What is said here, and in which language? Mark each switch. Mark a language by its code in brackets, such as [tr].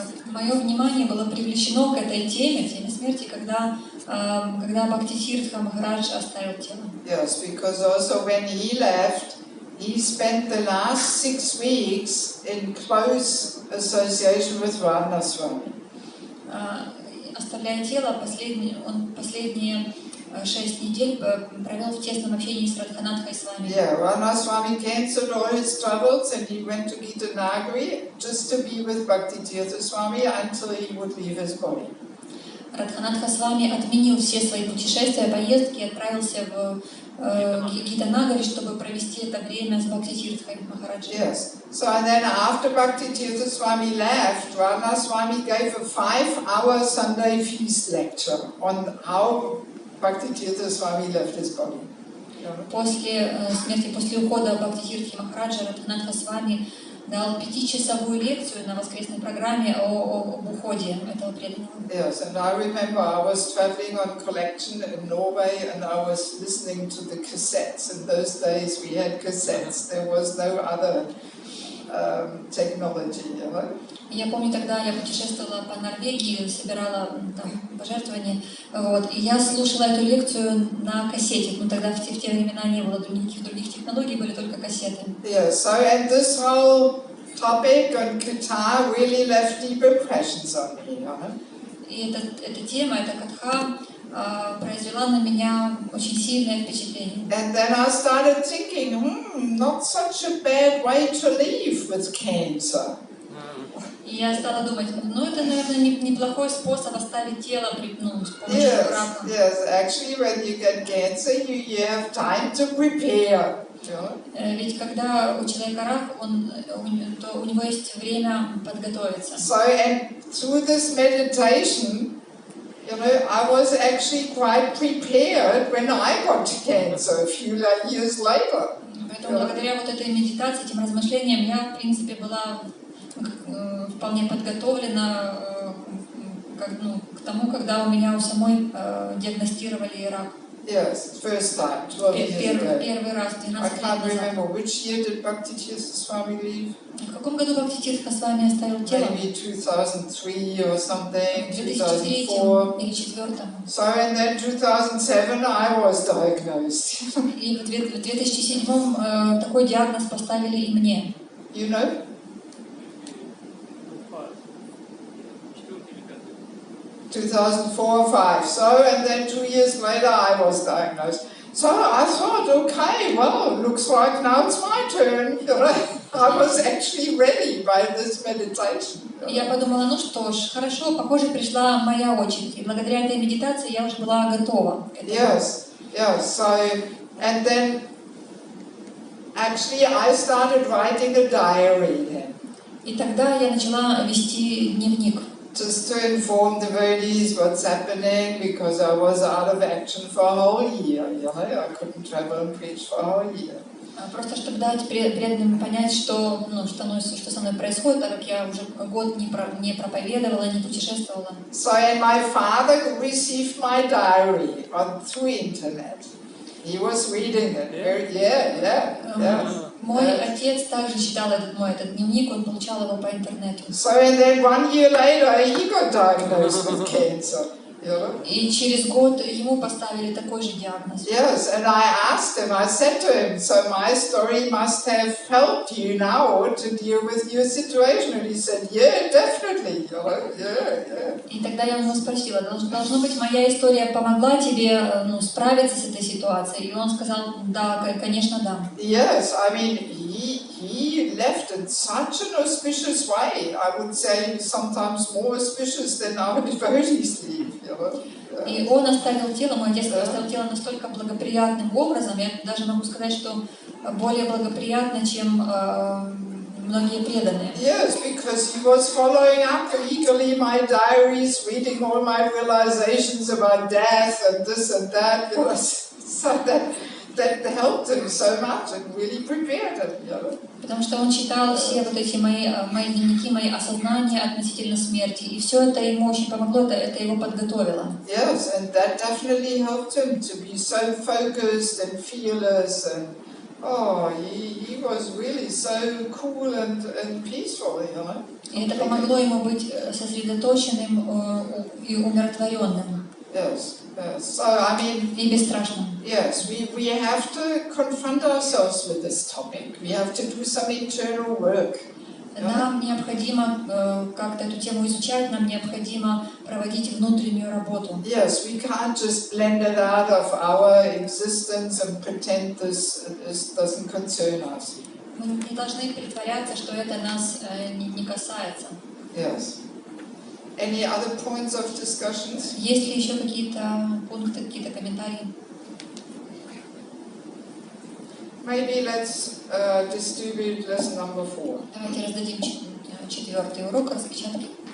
[ru] Мое внимание было привлечено к этой теме смерти, когда Бхактитиртха Махарадж оставил тело. [en] Yes, because also when he left, he spent the last 6 weeks in close association with Radha Swami. [ru] Оставляя тело, он последние 6 недель провел в тесном общении с Радханатхой Свами. [en] Yeah, Radha Swami cancelled all his travels and he went to Gitanagari just to be with Bhaktitirtha Swami until he would leave his body. [ru] Радханатха Свами отменил все свои путешествия, поездки и отправился в Гитанагари, чтобы провести это время с Бхактитиртхой Махараджем. [en] Yes. So and then after Bhaktitirtha Swami left, Radha Swami gave a 5-hour Sunday feast lecture on how Bhaktitirtha Swami left his body. [ru] После смерти, после ухода Бхактитиртхи Махараджа, Радханатха Свами дал 5-часовую лекцию на воскресной программе об уходе этого преданного. [en] Yes, and I remember I was traveling on collection in Norway and I was listening to the cassettes. In those days we had cassettes. There was no other technology, you know. [ru] Я помню, тогда я путешествовала по Норвегии, собирала там пожертвования, и я слушала эту лекцию на кассете. Но тогда в те времена не было никаких других технологий, были только кассеты. [en] Yeah, so and this whole topic on Katha really left deep impressions on me, you know. [ru] И эта тема, эта катха произвела на меня очень сильное впечатление. [en] And then I started thinking, not such a bad way to live with cancer. [ru] И я стала думать, это, наверное, неплохой способ оставить тело с помощью рака. [en] Yes, actually when you get cancer, you have time to prepare. [ru] Ведь когда у человека рак, то у него есть время подготовиться. [en] So and through this meditation, I was actually quite prepared when I got cancer a few years later. [ru] Поэтому благодаря вот этой медитации, этим размышлениям, я, в принципе, была вполне подготовлена к тому, когда у меня у самой диагностировали рак. [en] Yes, first time, 12 years ago. [ru] Первый раз, 12 [en] I can't [ru] лет [en] remember [ru] назад. [en] which year did Bhaktitirtha Swami leave? [ru] В каком году Бхактитиртха Свами оставил тело? [en] Maybe 2003 or something, [ru] 2003 [en] 2004. [ru] или 2004. [en] So and then 2007 I was diagnosed. [ru] И в 2007 такой диагноз поставили и мне. [en] You know? 2004 or 5. So and then 2 years later I was diagnosed. So I thought, okay, well, looks like now it's my turn. I was actually ready by this meditation. [ru] Я подумала, что ж, хорошо, похоже, пришла моя очередь. И благодаря этой медитации я уже была готова к этому. [en] Yes, yes. So, and then actually I started writing a diary then. [ru] И тогда я начала вести дневник. [en] Just to inform devotees what's happening, because I was out of action for a whole year. I couldn't travel and preach for a whole year. [ru] Просто чтобы дать преданным понять, что со мной происходит, так как я уже год не проповедовала, не путешествовала. [en] So and my father received my diary through internet. He was reading it. [ru] Мой отец также читал этот дневник, он получал его по интернету. [en] So and then 1 year later he got diagnosed with cancer. You know? [ru] И через год ему поставили такой же диагноз. [en] Yes, and I asked him, I said to him, so my story must have helped you now to deal with your situation. And he said, yeah, definitely. You know? Yeah. [ru] И тогда я у него спросила, должно быть, моя история помогла тебе справиться с этой ситуацией? И он сказал, да, конечно, да. [en] Yes, I mean, he left in such an auspicious way. I would say sometimes more auspicious than our devotees leave. You know? [ru] И он оставил тело, мой отец оставил тело настолько благоприятным образом, я даже могу сказать, что более благоприятно, чем многие преданные. [en] Yes, because he was following up eagerly my diaries, reading all my realizations about death and this and that. You know, so that helped him so much and really prepared him. You know. [ru] Потому что он читал все вот эти мои дневники, мои осознания относительно смерти, и все это ему очень помогло, это его подготовило. [en] Yes, and that definitely helped him to be so focused and fearless, and he was really so cool and peaceful, you know. [ru] И это помогло ему быть сосредоточенным и умиротворенным. [en] Yes. So I mean, [ru] и бесстрашным. [en] Yes, we have to confront ourselves with this topic. We have to do some internal work. [ru] Нам необходимо как-то эту тему изучать, нам необходимо проводить внутреннюю работу. [en] Yes, we can't just blend it out of our existence and pretend this doesn't concern us. [ru] Мы не должны притворяться, что это нас не касается. [en] Yes. Any other points of discussions? [ru] Есть ли еще какие-то пункты, какие-то комментарии? [en] Maybe let's distribute lesson number 4. [ru] Давайте раздадим четвертый урок распечатки.